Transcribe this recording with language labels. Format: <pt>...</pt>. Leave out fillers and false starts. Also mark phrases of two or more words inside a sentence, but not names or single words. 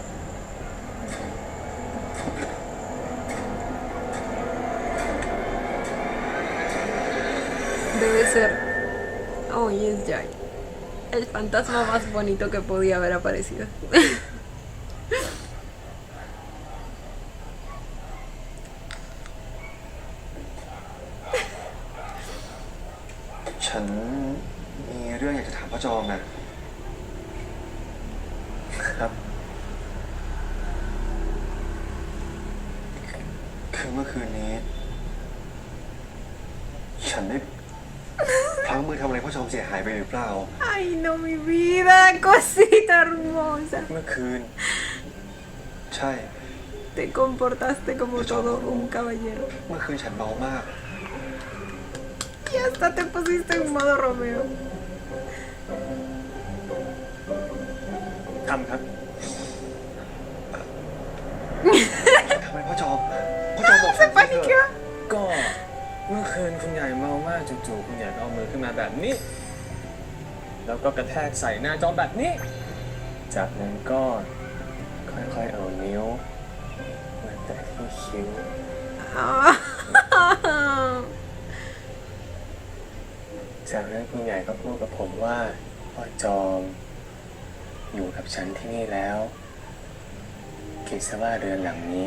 <es>Debe ser. Oh, y es Jai. El fantasma más bonito que podía haber aparecido.</es> <th>ฉันมีเรื่องอยากจะถามพระจอมนะ ครับ คือเมื่อคืนนี้ ฉันได้พลั้งมือทำอะไรพระจอมเสียหายไปหรือเปล่า</th> <es>Ay, no, mi vida, cosita hermosa.</es> <th>เมื่อคืน ใช่</th> <es>Te comportaste como todo un caballero.</es> <th>เมื่อคืนฉันเมามาก</th> <es>Y hasta te pusiste en modo Romeo.</es> <th>ทำครับ ทำไมพ่อจอมบอกฉันสิเถอะ ก็เมื่อคืนคุณใหญ่เมามากจู่ๆคุณใหญ่ก็เอามือขึ้นมาแบบนี้ แล้วก็กระแทกใส่หน้าจอแบบนี้ จากนั้นก็ค่อยๆเอานิ้วมาแตะที่คิ้ว จากนั้นคุณใหญ่ก็พูดกับผมว่าพ่อจอมอยู่กับฉันที่นี่แล้วคิดซะว่าเรือนหลังนี้</th>